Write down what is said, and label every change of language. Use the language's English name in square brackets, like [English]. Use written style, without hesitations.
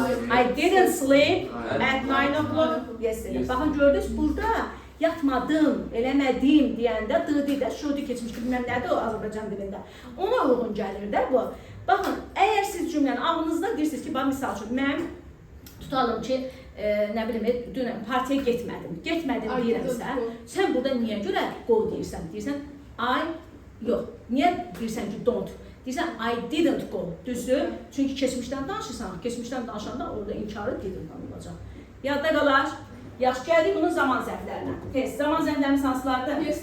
[English] I didn't sleep at 9 o'clock yesterday. [Azerbaijani] Baxın, gördünüz, burada yatmadım, eləmədim deyəndə dı-dı, şurada keçmiş ki, bilməm nədir o Azərbaycan dilində. Ona uyğun gəlir də bu. Baxın, əgər siz cümləni ağlınızda deyirsiniz ki, misal üçün, mən tutalım ki, nə bilim, dünən partiya getmədim deyirəmsə, sən burada niyə görə go deyirsən? Deyirsən, yox, niyə deyirsən ki, don't? Deyirsən, [English] I didn't go, [Azerbaijani] düzdür? Çünki keçmişdən danışırsan, keçmişdən danışanda orada inkarı didn't olacaq. Yadda qalar. Yaxşı, gəldik bunun zaman zərflərinə. Zaman zərflərimiz hansılardır?